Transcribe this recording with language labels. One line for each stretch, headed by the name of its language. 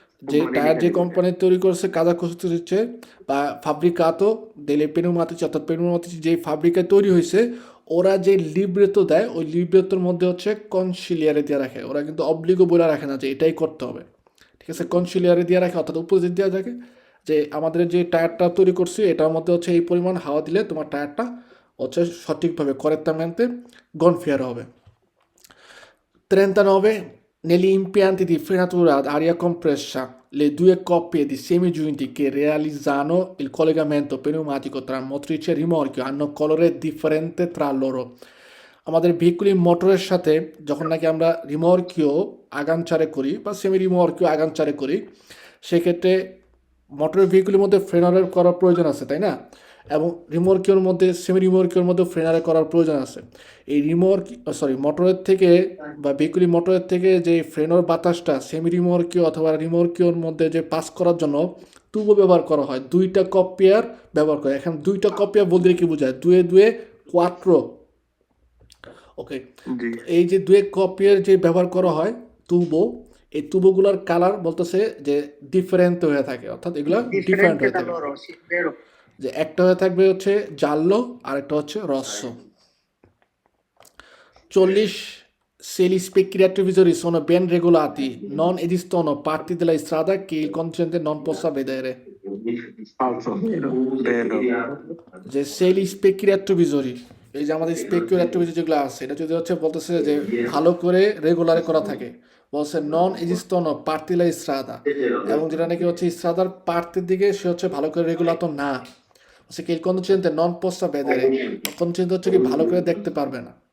Bangla: যে টায়ার যে কোম্পানি তৈরি করছে কাজা কোস্ট্রিচে বা ফাব্রিকাতো দেলে পেনুমাতিচি, অর্থাৎ পেনুমাতিচি যে ফাব্রিকায় তৈরি হয়েছে, ওরা যে লিব্রেতো দেয় ওই লিব্রেতোর মধ্যে হচ্ছে কনসিলিয়ারে দিয়ে রাখে, ওরা কিন্তু অবলিগো বলে রাখে না যে এটাই করতে হবে, ঠিক আছে, কনসিলিয়ারে দিয়ে রাখে অর্থাৎ উপস্থিত দেওয়া থাকে যে আমাদের যে টায়ারটা তৈরি করছি এটার মধ্যে হচ্ছে এই পরিমাণ হাওয়া দিলে তোমার টায়ারটা হচ্ছে সঠিকভাবে করেক্টামেন্টে গনফিয়ার হবে।
Italian: 39 negli impianti di frenatura ad aria compressa le due coppie di semigiunti che realizzano il collegamento pneumatico tra motrice e rimorchio hanno colore differente tra loro.
Bangla: আমাদের ভেহিকুলি মোটরের সাথে যখন নাকি আমরা রিমর্কিও আগামচারে করি বা সেমি রিমর্কিও আগামচারে করি, সেক্ষেত্রে মোটরের ভেহিকুলের মধ্যে ফ্রেনারের করার প্রয়োজন আছে, তাই না, এবং রিমর্কিওর মধ্যে সেমি রিমর্কিওর মধ্যে ফ্রেনারে করার প্রয়োজন আছে। এই মোটরের থেকে বা ভেহিকুলি মোটরের থেকে যে ফ্রেনোর বাতাসটা সেমি রিমর্কিও অথবা রিমর্কিওর মধ্যে যে পাস করার জন্য টুবো ব্যবহার করা হয়, দুইটা কপিয়ার ব্যবহার করে। এখন দুইটা কপিয়ার বলতে কি বোঝায়, দুয়ে দুয়ে কোয়াট্রো, ওকে, এই যে দুয়ে কপিয়ার যে ব্যবহার করা হয় তুবো, এই তুবোগুলোর কালার বলতেছে যে ডিফারেন্ট হয়ে থাকে, অর্থাৎ এগুলো ডিফারেন্ট হয়ে থাকে, যে একটা হয়ে থাকবে হচ্ছে জাল্লো আর একটা হচ্ছে রস্য।
Italian: 40 se gli specchi retrovisori sono ben regolati non esistono parti della strada che il conducente non possa vedere. falso, Vero. যে se gli specchi retrovisori
Bangla: এই যে আমাদের স্পেকিউর অ্যাক্টিভিটি যেগুলো আছে এটা যদি হচ্ছে বলতেছে যে ভালো করে রেগুলারে করা থাকে, বলছে নন এজিস্তনো পার্টিলা ইস্রাদা, এবং যেটা নাকি হচ্ছে ইস্রাদার পার্টির দিকে সে হচ্ছে ভালো করে রেগুলার তো না, হচ্ছে কি কন্ডিশনতে নন পোস্টা বেদেরে, কন্ডিশন হচ্ছে কি ভালো করে দেখতে পারবে না।